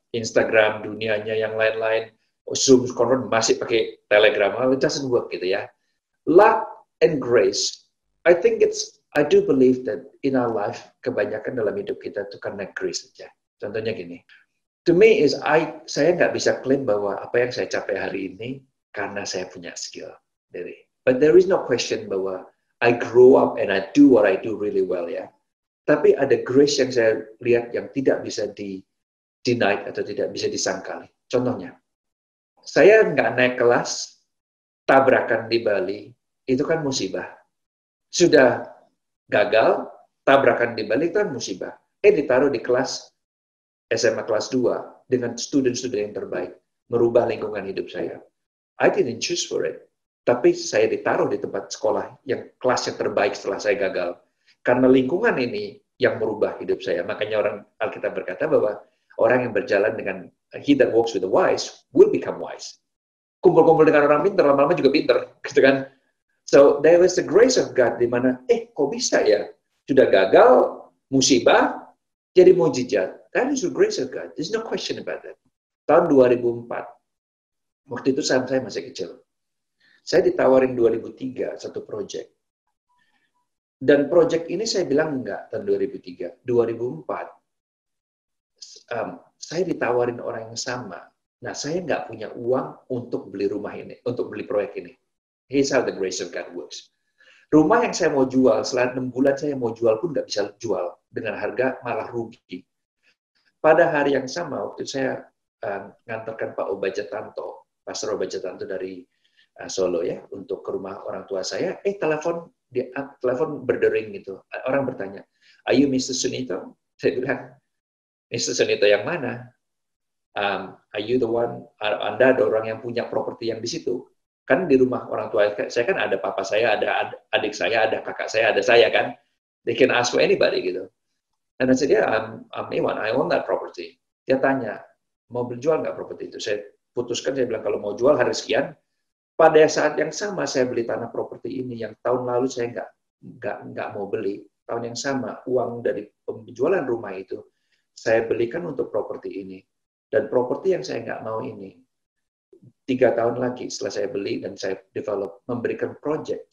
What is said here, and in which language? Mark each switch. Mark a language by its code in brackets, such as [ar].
[id] Instagram, dunianya yang lain-lain, Zoom, konferensi masih pakai Telegram, [en] it doesn't work [id] gitu ya. [en] Luck and grace, I do believe that in our life, [id] kebanyakan dalam hidup kita itu karena grace saja. Contohnya gini, [en] to me [id] saya nggak bisa klaim bahwa apa yang saya capai hari ini karena saya punya skill. [en] But there is no question [id] bahwa [en] I grow up and I do what I do really well ya. [id] Tapi ada grace yang saya lihat yang tidak bisa di-deny atau tidak bisa disangkali. Contohnya, saya nggak naik kelas, tabrakan di Bali, itu kan musibah. Sudah gagal, tabrakan di Bali itu kan musibah. Ditaruh di kelas SMA kelas 2 dengan student-student yang terbaik, merubah lingkungan hidup saya. [en] I didn't choose for it. [id] Tapi saya ditaruh di tempat sekolah yang kelas yang terbaik setelah saya gagal. Karena lingkungan ini yang merubah hidup saya. Makanya orang Alkitab berkata bahwa orang yang berjalan dengan [en] he that walks with the wise will become wise. [id] Kumpul-kumpul dengan orang pintar, lama-lama juga pintar. Gitu kan? [en] So, there was the grace of God [id] di mana, kok bisa ya? Sudah gagal, musibah, jadi mujizat. [en] That is the grace of God. There's no question about that. [id] Tahun 2004, waktu itu saya masih kecil. Saya ditawarin 2003 satu proyek. Dan proyek ini saya bilang enggak tahun 2003. 2004, saya ditawarin orang yang sama. Nah, saya nggak punya uang untuk beli rumah ini, untuk beli proyek ini. [en] Here's how the grace of God works. [id] Rumah yang saya mau jual, setelah 6 bulan saya mau jual pun nggak bisa jual. Dengan harga malah rugi. Pada hari yang sama, waktu saya ngantarkan Pak Obajatanto, Pastor Obajatanto dari Solo ya, untuk ke rumah orang tua saya, telepon berdering gitu. Orang bertanya, [en] "Are you Mr. Sunito?" [id] Saya bilang, "Mr. Sunito yang mana? [en] Are you the one? [id] Anda ada orang yang punya properti yang di situ?" Kan di rumah orang tua saya kan ada papa saya, ada adik saya, ada kakak saya, ada saya kan. [en] They can ask for anybody gitu. And I said, I'm Iwan, I own that property. [id] Dia tanya, mau jual nggak properti itu? Saya putuskan, saya bilang kalau mau jual hari sekian. Pada saat yang sama saya beli tanah properti ini yang tahun lalu saya nggak mau beli. Tahun yang sama uang dari penjualan rumah itu saya belikan untuk properti ini. Dan properti yang saya nggak mau ini 3 tahun lagi setelah saya beli dan saya develop memberikan project.